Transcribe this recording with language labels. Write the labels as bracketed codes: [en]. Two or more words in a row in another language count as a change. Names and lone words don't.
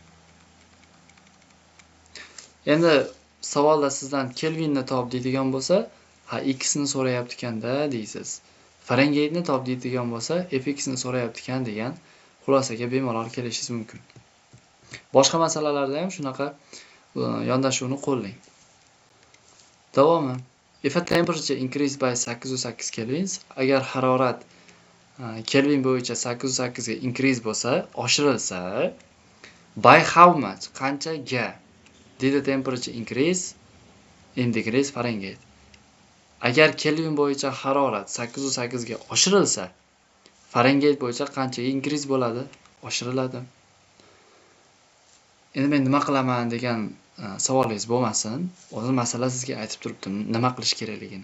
[uz] Endi savolda sizdan Kelvinni top deydigan bo'lsa, ha x ni so'rayapti ekanda deysiz. Fahrenheitni top deydigan bo'lsa, fx ni so'rayapti ekan degan xulosaga bemalol kelishingiz mumkin. Boshqa masalalarda ham shunaqa yondashuvni qo'llang. Davomi. [en] If a temperature increased by 808 kelvins, [uz] agar harorat Kelvin bo'yicha 808 ga increase bo'lsa, oshirilsa, [en] by how much? Qanchaga? Did the temperature increase in degrees Fahrenheit? [uz] Agar Kelvin bo'yicha harorat 808 ga oshirilsa, Fahrenheit bo'yicha qanchaga increase bo'ladi? Oshiriladi. Endi men nima qilaman degan savolingiz bo'lmasin. O'zim masala sizga aytib turibdim, nima qilish kerakligini.